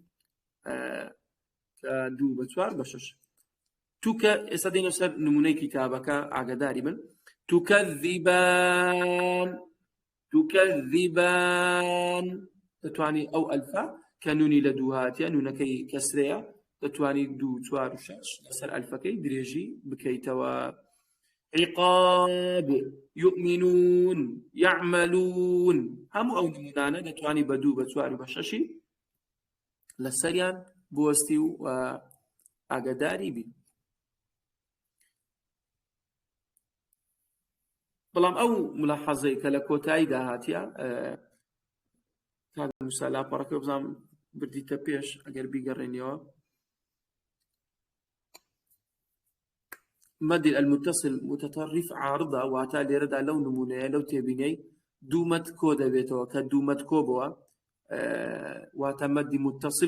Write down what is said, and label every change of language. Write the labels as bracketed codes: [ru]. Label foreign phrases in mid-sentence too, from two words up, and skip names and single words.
[ckb] کە دوو بە چوار بە شەش تووکە ئێستا دێنە سەر نمونەی کتابەکە ئاگداری بن تكذبان دەتوانی ئەو ئەلفا کە نونی لە دوو هاتیە نونەکەی کەسرەیە دەتوانی دوو چوار و شەش لەسەر ئەلفەکەی درێژی بکەیتەوە [ar] عقاب يؤمنون يعملون [ckb] هەموو ئەو نمونانە دەتوانی بە دوو بە چوار و بە شەشی لەسەریان بوەستی و ئاگداری بی بەڵام ئەو ملاحەزەی کە لە کۆتایی داهاتیە کاگەنووسا لاپەڕەکە بزانم بردیتە پێش ئەگەر بیگەڕێنیەوە مەدی [ar] المتصل متطرف [ckb] عارضە واتە لێرەدا لەو نمونەیە لەو تێبینەی دوو مەد کۆ دەبێتەوە کە دوو مەد کۆ بووە واتە مەدی متصل